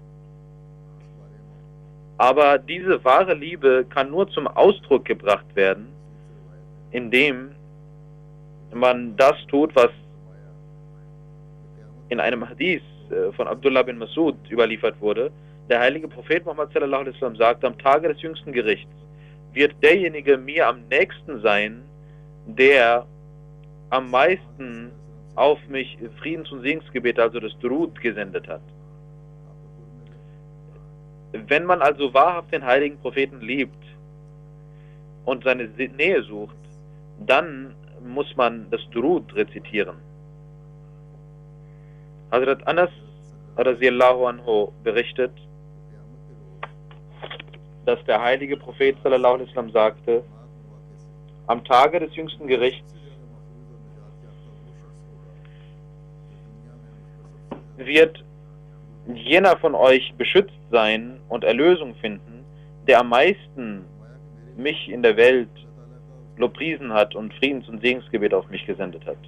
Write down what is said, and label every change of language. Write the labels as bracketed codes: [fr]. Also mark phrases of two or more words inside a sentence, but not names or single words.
[de] Aber diese wahre Liebe kann nur zum Ausdruck gebracht werden, indem man das tut, was in einem Hadith von Abdullah bin Masud überliefert wurde. Der heilige Prophet Muhammad [ar] صلى الله عليه وسلم [de] sagt, am Tage des jüngsten Gerichts wird derjenige mir am nächsten sein, der am meisten auf mich Friedens- und Segensgebete, also das Durud, gesendet hat. Wenn man also wahrhaft den heiligen Propheten liebt und seine Nähe sucht, dann muss man das Durud rezitieren. Hazrat Anas [ar] رضي الله عنه [de] berichtet, dass der heilige Prophet [ar] صلى الله عليه وسلم [de] sagte, am Tage des jüngsten Gerichts wird jener von euch beschützt sein und Erlösung finden, der am meisten mich in der Welt lobpriesen hat und Friedens- und Segensgebet auf mich gesendet hat.